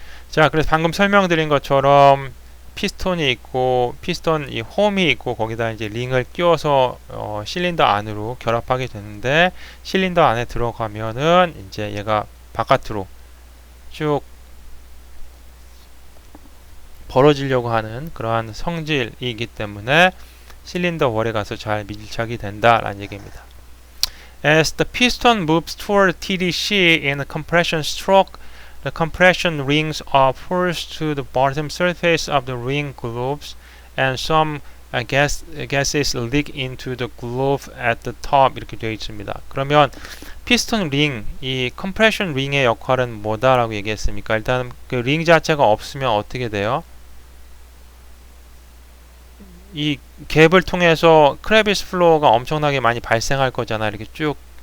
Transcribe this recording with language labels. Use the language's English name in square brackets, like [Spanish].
[Korean] 자, 그래서 방금 설명드린 것처럼 피스톤이 있고 피스톤 이 홈이 있고 거기다 이제 링을 끼워서 실린더 안으로 결합하게 되는데, 실린더 안에 들어가면은 이제 얘가 바깥으로 쭉 벌어지려고 하는 그러한 성질이기 때문에 실린더 월에 가서 잘 밀착이 된다라는 얘기입니다. [English] As the piston moves toward TDC in a compression stroke, the compression rings are forced to the bottom surface of the ring globes, and some gases leak into the globe at the top. [Korean] 이렇게 되어 있습니다. 그러면 피스톤 링, 이 컴프레션 링의 역할은 뭐다라고 얘기했습니까? 일단 그 링 자체가 없으면 어떻게 돼요? 이 갭을 통해서 크레비스 플로어가 엄청나게 많이 발생할 거잖아. 이렇게 쭉.